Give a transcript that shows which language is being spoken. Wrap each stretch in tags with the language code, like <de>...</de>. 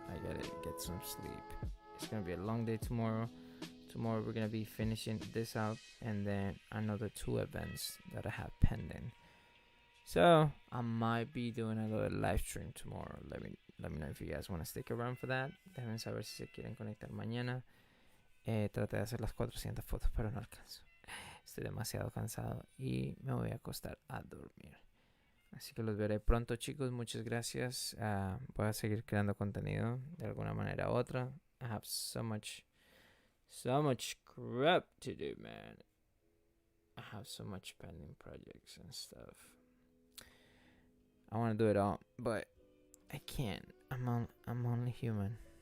<en>I gotta get some sleep. It's gonna be a long day tomorrow. Tomorrow we're gonna be finishing this up, and then another 2 events that I have pending. So I might be doing a little live stream tomorrow. Let me know if you guys want to stick around for that.</en> <es>Déjenme saber si se quieren conectar mañana. Traté de hacer las 400 fotos, pero no alcanzo. Estoy demasiado cansado y me voy a acostar a dormir. Así que los veré pronto, chicos. Muchas gracias. Voy a seguir creando contenido de alguna manera u otra.</es> <en>I have so much crap to do, man. I have so much pending projects and stuff. I want to do it all, but I can't. I'm only human.</en>